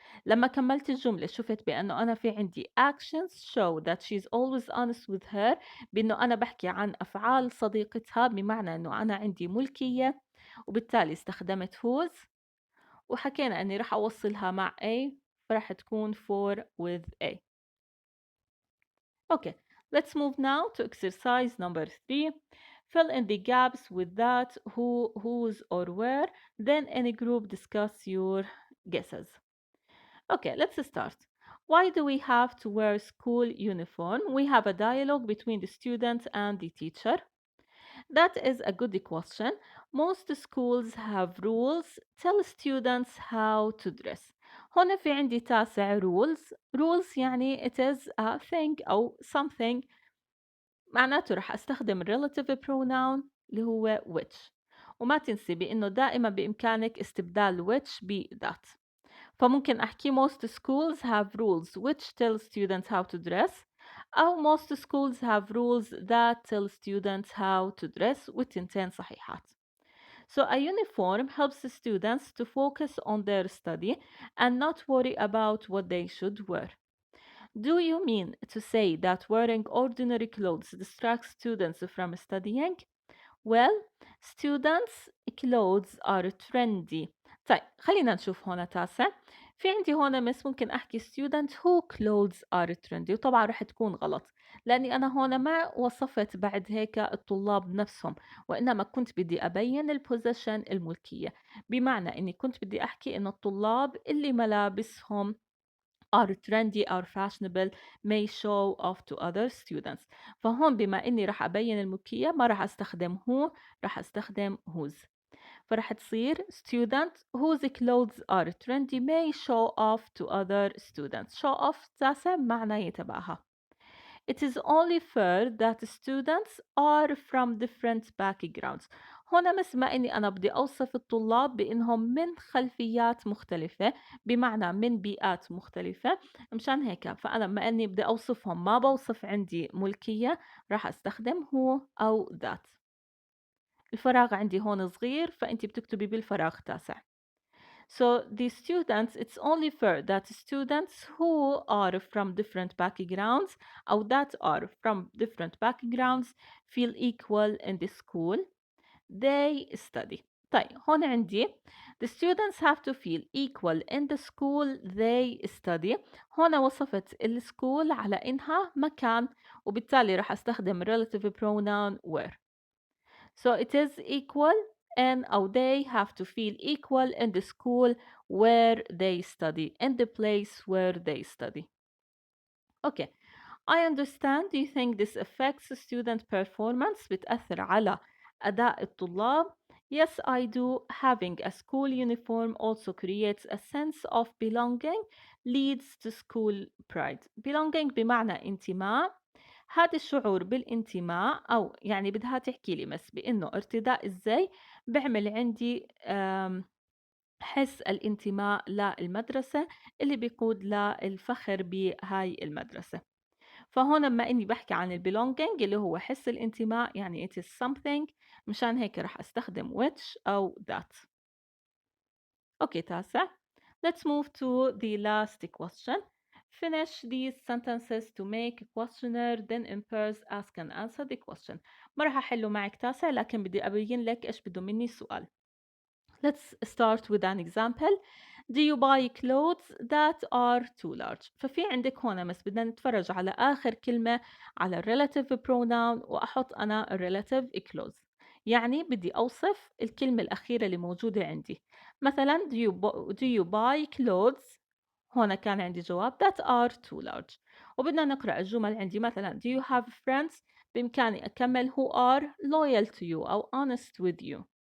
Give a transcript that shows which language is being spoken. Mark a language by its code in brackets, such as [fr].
[ar] لما كملت الجملة شفت بأنه أنا في عندي [en] actions show that she's always honest with her، [ar] بأنه أنا بحكي عن أفعال صديقتها، بمعنى أنه أنا عندي ملكية، وبالتالي استخدمت whose، وحكينا أني راح أوصلها مع A، فراح تكون for with A. [en] Okay, let's move now to exercise number 3. Fill in the gaps with that, who, whose, or where. Then in a group discuss your guesses. Okay, let's start. Why do we have to wear school uniform? We have a dialogue between the student and the teacher. That is a good question. Most schools have rules. Tell students how to dress. [ar] هنا في عندي تاسع rules. [en] Rules يعني it is a thing أو something. [ar] معناته رح أستخدم relative pronoun اللي هو which. وما تنسي بأنه دائما بإمكانك استبدال which ب that. فممكن أحكي [en] most schools have rules which tell students how to dress، أو most schools have rules that tell students how to dress، [ar] والتنتين صحيحات. [en] So a uniform helps students to focus on their study and not worry about what they should wear. Do you mean to say that wearing ordinary clothes distracts students from studying? Well, students' clothes are trendy. [ar] طيب خلينا نشوف هنا تاسع. في عندي هنا مس ممكن أحكي [en] student who clothes are trendy، [ar] وطبعا رح تكون غلط لأني أنا هنا ما وصفت بعد هيك الطلاب نفسهم، وإنما كنت بدي أبين البوزيشن الملكية، بمعنى إني كنت بدي أحكي إن الطلاب اللي ملابسهم [en] are trendy or fashionable may show off to other students. [ar] فهون بما إني راح أبين الملكية ما راح أستخدم who، راح أستخدم whose. فراح تصير [en] student whose clothes are trendy may show off to other students. [ar] show off تاسع معنى يتبعها. [en] It is only fair that students are from different backgrounds. [ar] هنا مثل ما إني أنا بدي أوصف الطلاب بإنهم من خلفيات مختلفة، بمعنى من بيئات مختلفة، مشان هيك فأنا بما إني بدي أوصفهم ما بوصف عندي ملكية، راح أستخدم هو أو that. الفراغ عندي هون صغير فأنت بتكتبي بالفراغ تاسع. [en] So the students, it's only fair that students who are from different backgrounds or that are from different backgrounds feel equal in the school they study. [ar] طيب هون عندي [en] the students have to feel equal in the school they study. [ar] هون وصفت السكول على إنها مكان، وبالتالي راح أستخدم relative pronoun where. [en] So it is equal and or they have to feel equal in the school where they study, in the place where they study. Okay, I understand. Do you think this affects student performance؟ [ar] بتأثر على أداء الطلاب. [en] Yes, I do. Having a school uniform also creates a sense of belonging, leads to school pride. [ar] Belonging بمعنى انتماء. هذا الشعور بالانتماء أو يعني بدها تحكي لي بس بإنه ارتداء الزي بيعمل عندي حس الانتماء للمدرسة اللي بيقود للفخر بهاي المدرسة. فهون بما إني بحكي عن belonging اللي هو حس الانتماء يعني [en] it is something، [ar] مشان هيك رح أستخدم which أو that. أوكي تاسع. [en] Let's move to the last question. Finish these sentences to make a questionnaire, then in pairs ask and answer the question. [ar] ما راح أحله معك تاسع لكن بدي أبين لك إيش بده مني السؤال. [en] Let's start with an example. Do you buy clothes that are too large؟ [ar] ففي عندك هون بس بدنا نتفرج على آخر كلمة على relative pronoun وأحط أنا relative clause. يعني بدي أوصف الكلمة الأخيرة اللي موجودة عندي. مثلا [en] do you buy clothes؟ [ar] هون كان عندي جواب [en] that are too large. [ar] وبدنا نقرأ الجمل عندي مثلا [en] do you have friends؟ [ar] بإمكاني أكمل [en] who are loyal to you أو honest with you.